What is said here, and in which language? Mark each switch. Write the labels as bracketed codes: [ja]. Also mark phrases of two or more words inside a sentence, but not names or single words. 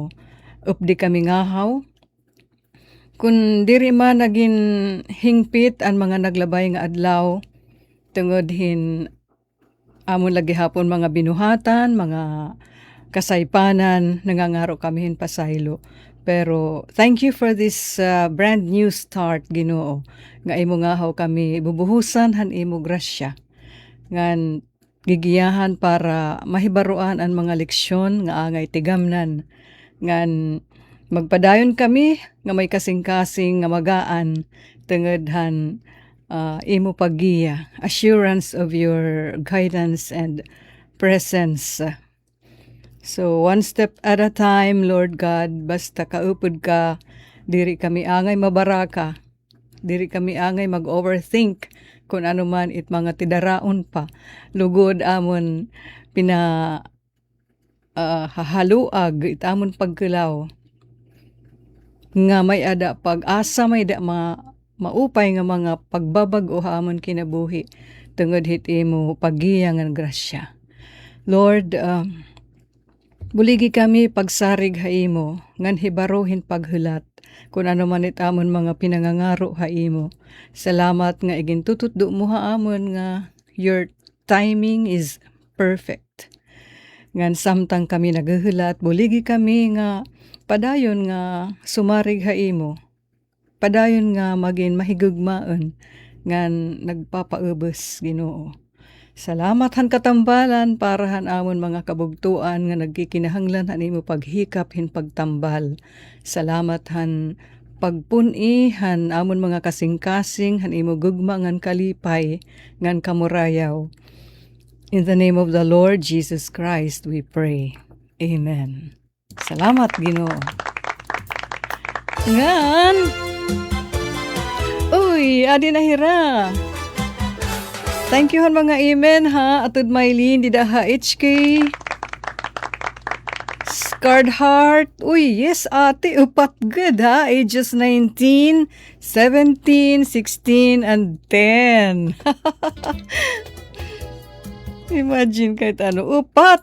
[war] Updi kami ngahaw. Kung diri man naging hingpit ang mga naglabay nga adlaw, tungod hin amon lagi hapon mga binuhatan, mga kasaypanan, nangangaro kami hin pasaylo. [en] Pero thank you for this brand new start Ginoo. [war] Nga imo ngahaw kami bubuhusan han imo grasya. Ngan gigiyahan para mahibaruan ang mga leksyon nga angay tigamnan. Ngan Magpadayon kami nga may kasing-kasing nga magaan tungedhan imo paggiya, [en] assurance of your guidance and presence. So one step at a time, Lord God, [war] basta kaupod ka, diri kami angay mabaraka, diri kami angay mag-overthink kung ano man it mga tidaraon pa. Lugod amon hahaluag it amon pagkulaw. Nga may ada pag-asa, may da maupay nga mga pagbabag-o hamon kinabuhi tungod hit imo paggiya nga grasya. Lord, buligi kami pagsarig ha imo, ngan hibaruhin paghulat, kung ano man itamon mga pinangangaro ha imo. Salamat nga igintututdo mo ha amon nga [en] your timing is perfect. [war] Ngan samtang kami naghulat, buligi kami nga padayon nga sumarig ha imo. Padayon nga maging mahigugmaon ngan nagpapaubos Ginoo. Salamat han katambalan para han amon mga kabugtuan nga nagkikinahanglan han imo paghikap hin pagtambal. Salamat han pagpuni han amon mga kasing-kasing han imo gugma ngan kalipay ngan kamurayaw. [en] In the name of the Lord Jesus Christ we pray. [war] Amen. Salamat Ginoo. Ngan uy, adi na hira. [en] Thank you [war] han mga amen ha. Atod Maylin, dida ha HK. Scarred Heart. Uy, yes ate, upat good ha. [en] Ages 19, 17, 16, and 10. [war] Imagine kahit ano. Upat.